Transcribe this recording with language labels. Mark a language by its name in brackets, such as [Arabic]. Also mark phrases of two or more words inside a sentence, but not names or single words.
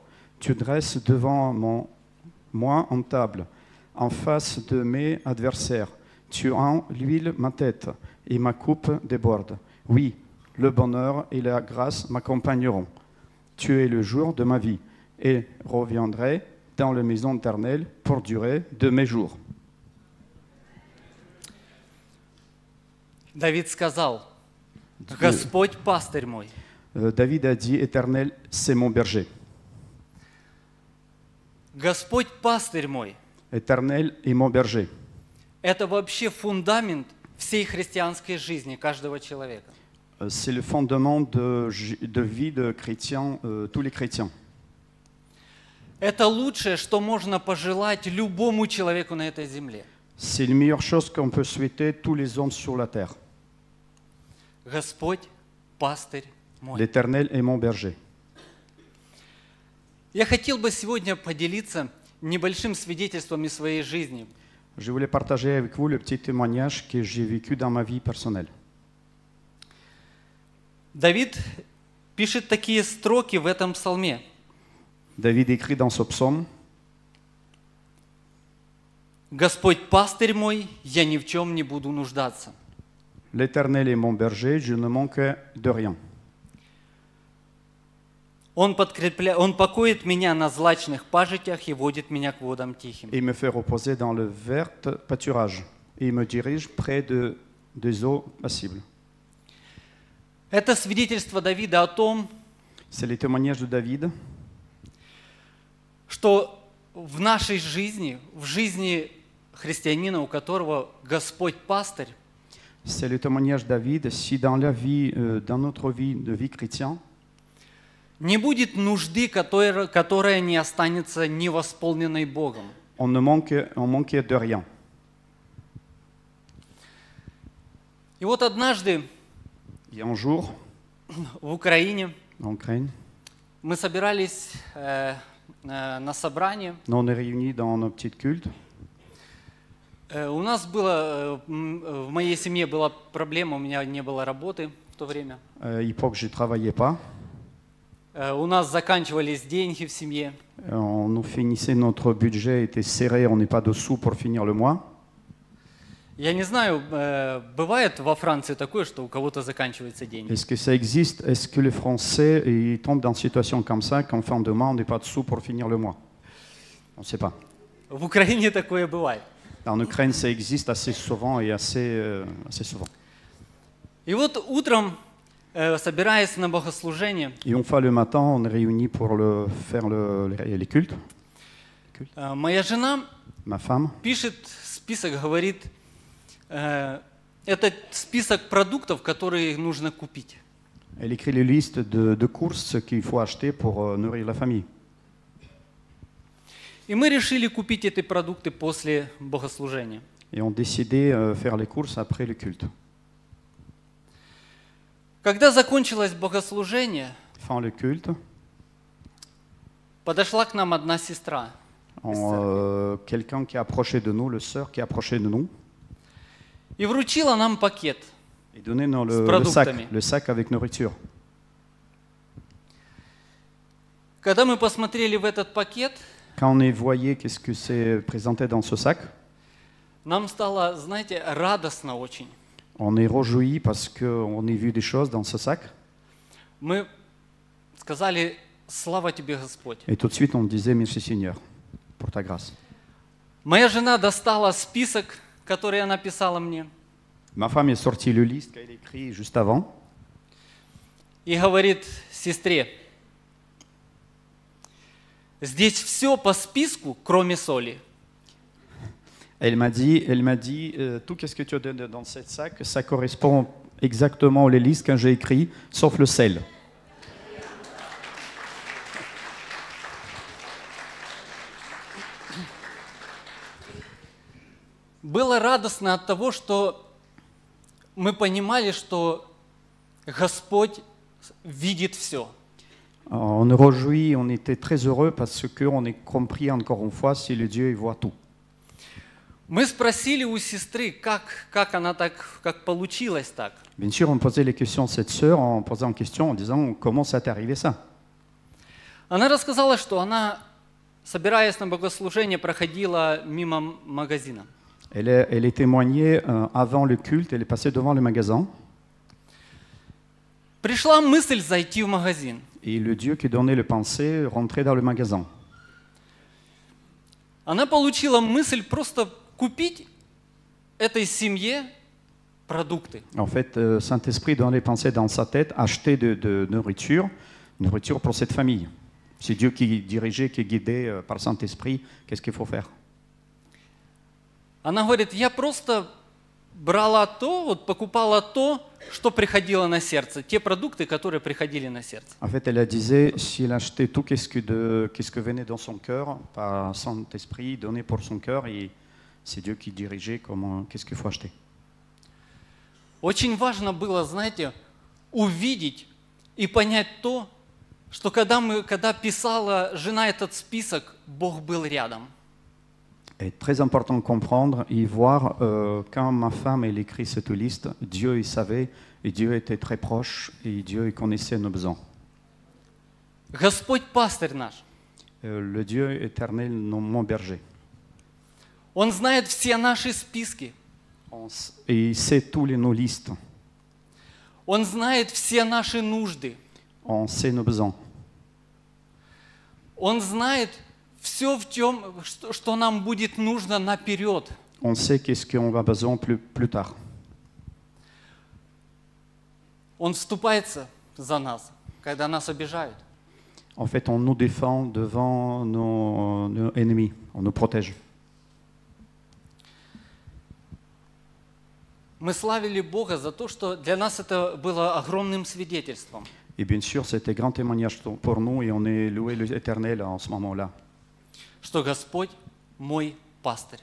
[French] Tu dresses devant moi en table, en face de mes adversaires. Tu l'huile ma tête et ma coupe déborde. Oui, le bonheur et la grâce m'accompagneront. Tu es le jour de ma vie et reviendrai dans la maison éternelle pour durer de mes jours. [Russian] Давид сказал: «Господь пастырь мой». [French] David a dit, Éternel, c'est mon berger. [Russian] Господь пастырь мой. [French] Éternel est mon berger. [Russian] Это вообще фундамент всей христианской жизни каждого человека. [French] C'est le fondement de vie de chrétiens, tous les chrétiens. [Russian] Это лучшее, что можно пожелать любому человеку на этой земле. [French] C'est la meilleure chose qu'on peut souhaiter tous les hommes sur la terre. [Russian] Господь пастырь мой. [French] L'Éternel est mon berger. [Russian] Я хотел бы сегодня поделиться небольшим свидетельством из своей жизни. [French] Je voulais partager avec vous le petit témoignage que j'ai vécu dans ma vie personnelle. [Russian] Давид пишет такие строки в этом псалме. [French] David écrit dans ce psaume, [Russian] «Господь пастырь мой, я ни в чем не буду нуждаться». [French] L'Éternel est mon berger, je ne manque de rien. [Russian] Он покоит меня на злачных пажитях и водит меня к водам тихим. [French] Il me fait reposer dans le vert pâturage et il me dirige près des eaux paisibles. [Russian] Это свидетельство Давида о том, [French] C'est le témoignage de David, [Russian] что в нашей жизни, в жизни христианина, у которого Господь пастырь, [French] c'est le témoignage de David, si dans la vie, dans notre vie de vie chrétienne, [Russian] не будет нужды, которая не останется невосполненной Богом. [French] on manque de rien. [Russian] И вот однажды [French] Et un jour, [Russian] в Украине [French] en Ukraine, [Russian] мы собирались на собрание. [French] on est réunis dans nos petits cultes. [Russian] У нас было, в моей семье была проблема, у меня не было работы в то время. [French] À l'époque, je ne travaillais pas. [Russian] У нас заканчивались деньги в семье. [French] On nous finissait, notre budget était serré, on n'est pas de sous pour finir le mois. [Russian] Я не знаю, бывает во Франции такое, что у кого-то заканчиваются деньги? [French] Est-ce que ça existe? Est-ce que les Français ils tombent dans une situation comme ça, qu'en fin de mois, on n'est pas de sous pour finir le mois? On ne sait pas. [Russian] В Украине такое бывает. [French] En Ukraine, ça existe assez souvent et assez souvent. [Russian] И вот утром, собираясь на богослужение, [French] Et une fois le matin, on est réunis pour faire les cultes. [Russian] моя жена [French] Ma femme, [Russian] пишет список, говорит, это список продуктов, которые нужно купить. [French] elle écrit les listes de courses qu'il faut acheter pour nourrir la famille. [Russian] И мы решили купить эти продукты после богослужения. [French] Et on décidait faire les courses après le culte. [Russian] Когда закончилось богослужение, [French] Fin le culte, [Russian] подошла к нам одна сестра [French] quelqu'un qui est approché de nous, le sœur qui est approché de nous, [Russian] и вручила нам пакет. [French] et donnait nous [Russian] С продуктами. [French] le sac avec nourriture. [Russian] Когда мы посмотрели в этот пакет, [French] Quand on voyait qu'est-ce que c'est présenté dans ce sac, [Russian] нам стало, знаете, радостно очень. [French] on est réjoui parce qu'on a vu des choses dans ce sac. [Russian] Мы сказали, слава тебе, Господь. [French] Et tout de suite, on disait merci Seigneur pour ta grâce. [Russian] Моя жена достала список, который она писала мне, [French] Ma femme est sortie le liste qu'elle a écrit juste avant [Russian] и говорит сестре, здесь все по списку, кроме соли. [French] Elle m'a dit, tout ce que tu as donné dans ce sac, ça correspond exactement aux listes que j'ai écrites, sauf le sel. [Russian] Было радостно от того, что мы понимали, что Господь видит все. [French] On nous réjouit, on était très heureux parce qu'on a compris encore une fois si le Dieu il voit tout. [Russian] Мы спросили у сестры, как она так, как получилось так. [French] Bien sûr, on posait les questions à cette sœur en posant une question en disant comment ça t'est arrivé ça. [Russian] Она рассказала, что она, собираясь на богослужение, проходила мимо магазина. [French] Elle est témoignée avant le culte, elle est passée devant le magasin [Russian] Пришла мысль зайти в магазин. [French] et le Dieu qui donnait le pensée rentrait dans le magasin. [Russian] Она получила мысль просто купить этой семье продукты. [French] En fait, Saint-Esprit donnait les pensées dans sa tête, acheter de nourriture pour cette famille. C'est Dieu qui dirigeait, qui guidait par Saint-Esprit, qu'est-ce qu'il faut faire. [Russian] Она говорит, я просто брала то, вот покупала то, что приходило на сердце, те продукты, которые приходили на сердце. [French] En fait, elle disait, si elle achetait tout qu'est-ce que venait dans son cœur, par Saint-Esprit, donné pour son cœur, et c'est Dieu qui dirigeait qu'est-ce qu'il faut acheter. [Russian] Очень важно было, знаете, увидеть и понять то, что когда писала жена этот список, Бог был рядом. [French] C'est très important de comprendre et voir quand ma femme elle écrit cette liste, Dieu il savait et Dieu était très proche et Dieu il connaissait nos besoins. [Russian] Господь пастырь наш. [French] Le Dieu éternel, mon berger. [Russian] Он знает все наши списки. [French] Et il sait tous nos listes. [Russian] Он знает все наши нужды. [French] On sait nos besoins. [Russian] Он знает все, что нам будет нужно наперед. [French] On sait qu'est-ce qu'on va besoin plus tard. [Russian] Он вступается за нас, когда нас обижают. [French] En fait, on nous défend devant nos ennemis. On nous protège. [Russian] Мы славили Бога за то, что для нас это было огромным свидетельством. [French] Et bien sûr, c'était grand témoignage pour nous et on est loué l'Éternel en ce moment-là. [Russian] Что Господь мой пастырь.